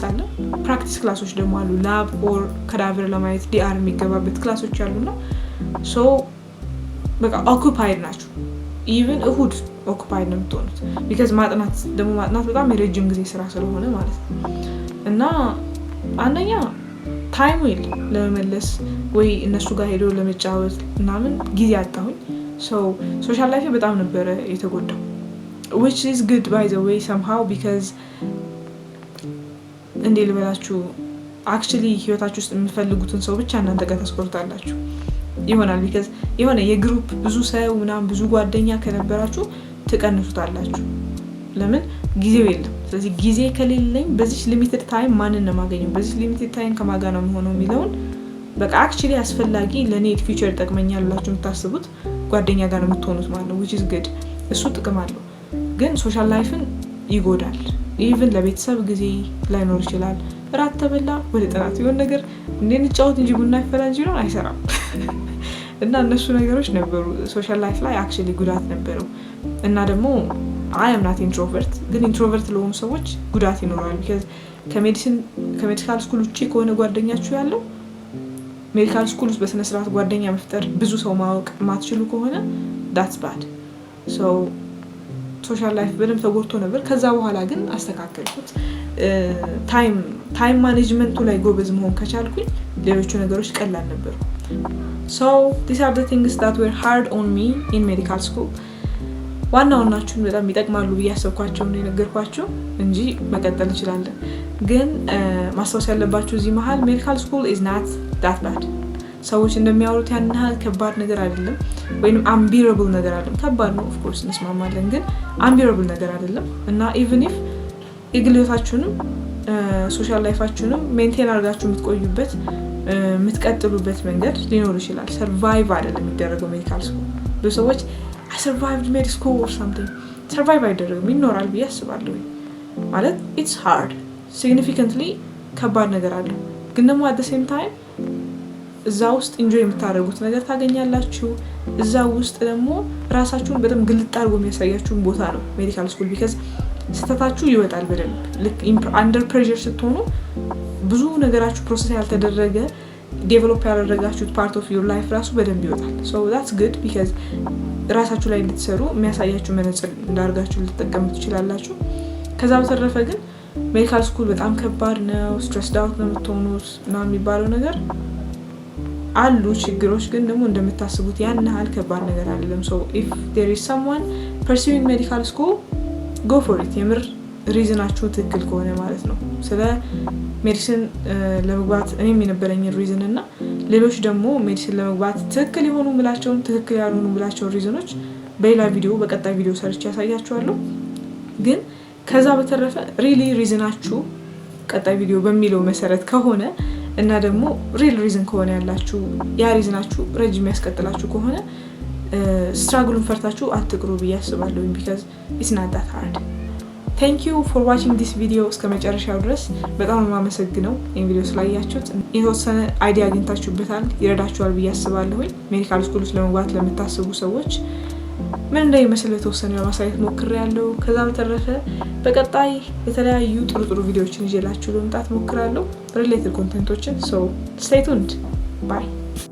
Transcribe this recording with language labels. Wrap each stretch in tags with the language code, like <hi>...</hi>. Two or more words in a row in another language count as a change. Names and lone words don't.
<am>አለ፣ ፕራክቲስ ክላሶች ደግሞ አሉ።</am> <en>lab or cadaver</en> <am>ለማየት ዲአር የሚገባበት ክላሶች አሉና ሶ በቃ ኦኩፓይድ ናቸው። ኢቨን እሁድ ኦኩፓይድ ነው የምትሆኑት። ቢካዝ ማጥናት በጣም የረጅም ጊዜ ስራ ስለሆነ ማለት ነው። እና አንደኛ ታይሙ የለም ለመመለስ ወይ እነሱ ጋር ሄዶ ለመጫወት ምናምን ጊዜ አጣሁኝ።</am> <en>social life</en> <am>በጣም ነበረ የተጎዳው</am> <en>which is good by the way somehow because</en> <am>እንዴ ልበላችሁ actually ህይወታችሁ ውስጥ የምትፈልጉትን ሰው ብቻ እናንተ ጋር ተስቆርጣላችሁ ይሆናል። because የሆነ የግሩፕ ብዙ ሰው ምናምን ብዙ ጓደኛ ከነበራችሁ ትቀንሱታላችሁ። ለምን ጊዜው የለም። ስለዚህ ጊዜ ከሌለኝ በዚህ</am> <en>limited time</en> <am>ማንን ነው የማገኘው፣ በዚህ</am> <en>limited time</en> <am>ከማን ጋር ነው የምሆነው የሚለውን በቃ actually አስፈላጊ ለኔ ፊውቸር ይጠቅመኛል ብላችሁ የምታስቡት ጓደኛ ጋር ነው የምትሆኑት ማለት ነው</am> <en>which is good።</en> <am>እሱ ጥቅም አለው። ግን</am> <en>social lifeን</en> <am>ይጎዳል። ኢቭን ለቤተሰብ ጊዜ ላይኖር ይችላል። ራት ተበላ ወደ ጥናት የሆነ ነገር እንዴት እንጫወት እንጂ ቡና ይፈላ እንጂ ነው አይሰራም። እና እነሱ ነገሮች ነበሩ</am> <en>social life</en> <am>ላይ actually ጉዳት ነበረው። እና ደግሞ</am> <en>I am not introvert፣</en> <am>ግን ኢንትሮቨርት ለሆኑ ሰዎች ጉዳት ይኖራል። because</am> <en>ከmedical school</en> <am>ውጪ ከሆነ ጓደኛችሁ ያለው</am> <en>medical school</en> <am>ውስጥ በስነ ስርዓት ጓደኛ መፍጠር ብዙ ሰው ማወቅ ማትችሉ ከሆነ</am> <en>that's bad። social life</en> <am>በደንብ ተጎድቶ ነበር። ከዛ በኋላ ግን አስተካከልኩት።</am> <en>time managementኡ</en> <am>ላይ ጎበዝ መሆን ከቻልኩኝ ሌሎቹ ነገሮች ቀላል ነበሩ።</am> <en>so these are the things that were hard on me in medical school።</en> <am>ዋናዎቹን በጣም ይጠቅማሉ ብዬ አሰብኳቸው ነው የነገርኳቸው እንጂ መቀጠል እንችላለን። ግን ማስታወስ ያለባችሁ እዚህ መሀል</am> <en>medical school is not that bad።</en> <am>ሰዎች እንደሚያወሩት ያን ያህል ከባድ ነገር አይደለም፣ ወይንም አንቢረብል ነገር አይደለም። ከባድ ነው</am> <en>of course</en> <am>እንስማማለን፣ ግን አንቢረብል ነገር አይደለም። እና</am> <en>even if</en> <am>የግል ህይወታችሁንም</am> <en>social lifeኣችሁንም</en> <am>ሜንቴን አድርጋችሁ የምትቆዩበት የምትቀጥሉበት መንገድ ሊኖር ይችላል። ሰርቫይቭ አይደለም የሚደረገው</am> <en>medical school።</en> <am>ብዙ ሰዎች</am> <en>I survived med school or something።</en> <am>ሰርቫይቭ አይደረግም፣ ይኖራል ብዬ አስባለሁ። ማለት</am> <en>it's hard significantly</en> <am>ከባድ ነገር አለው፣ ግን ደግሞ</am> <en>at the same time</en> <am>እዛ ውስጥ ኢንጆይ የምታደርጉት ነገር ታገኛላችሁ። እዛ ውስጥ ደግሞ ራሳችሁን በጣም ግልጥ አድርጎ የሚያሳያችሁን ቦታ ነው</am> <en>medical school።</en> <am>ቢካዝ ስህተታችሁ ይወጣል በደንብ። ልክ</am> <en>under pressure</en> <am>ስትሆኑ ብዙ ነገራችሁ ፕሮሰስ ያልተደረገ ዴቨሎፕ ያደረጋችሁት</am> <en>part of your life</en> <am>ራሱ በደንብ ይወጣል።</am> <en>so that's good because</en> <am>ራሳችሁ ላይ እንድትሰሩ የሚያሳያችሁ መነጽር እንዳርጋችሁ ልትጠቀሙ ትችላላችሁ። ከዛ በተረፈ ግን</am> <en>medical school</en> <am>በጣም ከባድ ነው፣</am> <en>stressed out</en> <am>ነው የምትሆኑት እና የሚባለው ነገር አሉ ችግሮች፣ ግን ደግሞ እንደምታስቡት ያን ያህል ከባድ ነገር አይደለም።</am> <en>so if there is someone pursuing medical school go for it።</en> <am>የምር ሪዝናችሁ ትክክል ከሆነ ማለት ነው። ስለ ሜዲሲን ለመግባት እኔም የነበረኝ ሪዝን እና ሌሎች ደግሞ ሜዲሲን ለመግባት ትክክል የሆኑ ምላቸውን ትክክል ያልሆኑ ምላቸውን ሪዝኖች በሌላ ቪዲዮ በቀጣይ ቪዲዮ ሰርች ያሳያችኋለሁ። ግን ከዛ በተረፈ</am> <en>really reasonኣችሁ</en> <am>ቀጣይ ቪዲዮ በሚለው መሰረት ከሆነ እና ደግሞ</am> <en>real reason</en> <am>ከሆነ ያላችሁ ያ ሪዝናችሁ ረጅም ያስቀጥላችሁ ከሆነ ስትራግሉን ፈርታችሁ አትቅሩ ብዬ አስባለሁ።</am> <en>because it's not that hard። thank you for watching this video</en> <am>እስከ መጨረሻው ድረስ በጣም የማመሰግነው ይሄን ቪዲዮ ስላያችሁት። የተወሰነ አይዲያ አግኝታችሁበታል፣ ይረዳችኋል ብዬ አስባለሁ።</am> <en>medical school</en> <am>ውስጥ ለመግባት ለምታስቡ ሰዎች ምን እንደሚመስል የተወሰነ ለማሳየት ሞክሬያለሁ። ከዛ በተረፈ በቀጣይ የተለያዩ ጥሩ ቪዲዮዎችን ይዤላችሁ ለመምጣት ሞክራለሁ፣</am> <en>related contentኦችን። so stay tuned bye።</en>